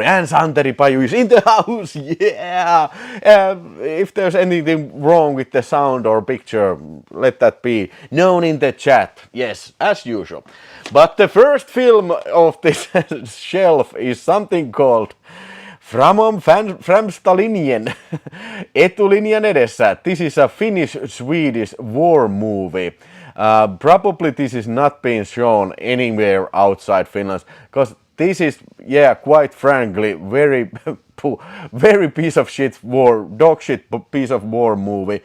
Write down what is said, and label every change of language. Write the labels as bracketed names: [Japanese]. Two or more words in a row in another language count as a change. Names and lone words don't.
[English] And Santeri Paju is in the house. Yeah. If there's anything wrong with the sound or picture, let that be known in the chat. Yes, as usual. But the first film of this shelf is something called Framom främsta linjen, [Finnish] etulinjan edessä. [English] This is a Finnish-Swedish war movie. Probably this is not being shown anywhere outside Finland, because this is, yeah, quite frankly, very piece of shit dog shit piece of war movie.